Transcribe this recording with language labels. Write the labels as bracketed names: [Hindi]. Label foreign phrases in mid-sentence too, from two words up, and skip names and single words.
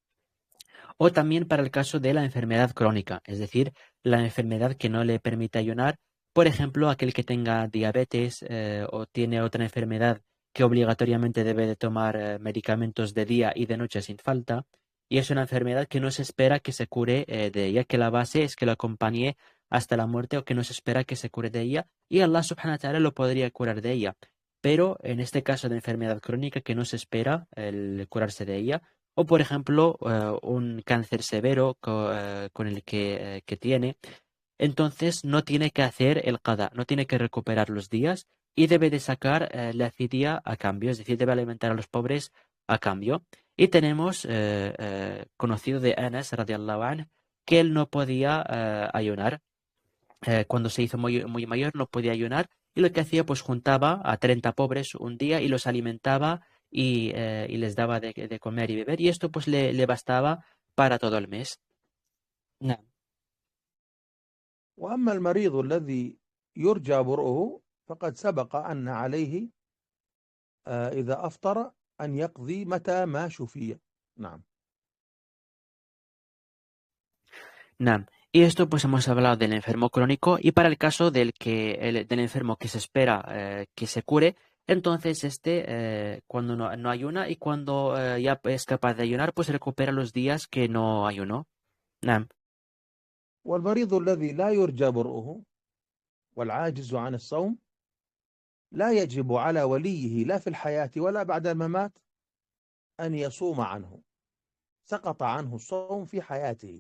[Spanish] O también para el caso de la enfermedad crónica, es decir, la enfermedad que no le permite ayunar, por ejemplo, aquel que tenga diabetes o tiene otra enfermedad que obligatoriamente debe de tomar medicamentos de día y de noche sin falta, y es una enfermedad que no se espera que se cure de ella, que la base es que lo acompañe hasta la muerte o que no se espera que se cure de ella, y Allah [Arabic] سبحانه وتعالى [Spanish] lo podría curar de ella. Pero en este caso de enfermedad crónica que no se espera el curarse de ella, o por ejemplo un cáncer severo con el que tiene, entonces no tiene que hacer el qada, no tiene que recuperar los días y debe de sacar la fidya a cambio, es decir, debe alimentar a los pobres a cambio. Y tenemos conocido de Anas [Arabic] رضي الله عنه [Spanish] que él no podía ayunar. Cuando se hizo muy, muy mayor no podía ayunar y lo que hacía pues juntaba a 30 pobres un día y los alimentaba y les daba de comer y beber y esto pues le bastaba para todo el mes. [Arabic] نعم وأما المريض الذي يرجى برؤه فقد سبق أن عليه إذا أفطر أن يقضي متى ما شفي. نعم. نعم. [Spanish] Y esto pues hemos hablado del enfermo crónico y para el caso del enfermo que se espera que se cure, entonces cuando no ayuna y cuando ya es capaz de ayunar, pues recupera los días que no ayunó. [Arabic] نعم. والمريض الذي لا يرجى برؤه والعاجز عن الصوم لا يجب على وليه لا في الحياة ولا بعد الممات أن يصوم عنه، سقط عنه الصوم في حياته.